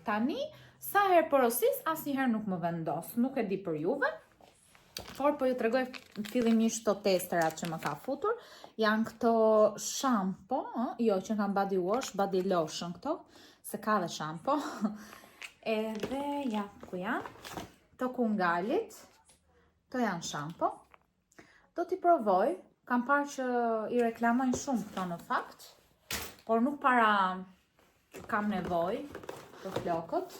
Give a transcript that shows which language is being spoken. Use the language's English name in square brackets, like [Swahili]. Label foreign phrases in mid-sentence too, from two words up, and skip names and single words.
[Albanian] Tani sa herë porosis, asnjëherë nuk më vendos, nuk e di për juve, por po ju tregoj fillimisht këto testerat që më ka futur, janë këto shampo, jo që kanë [English] body wash, body lotion [Albanian] këto, se ka dhe shampo, edhe ja ku janë, të kungalit, to janë shampo, do t'i provoj, kam parë që i reklamojnë shumë këto në fakt, por nuk para kam nevoj për flokët.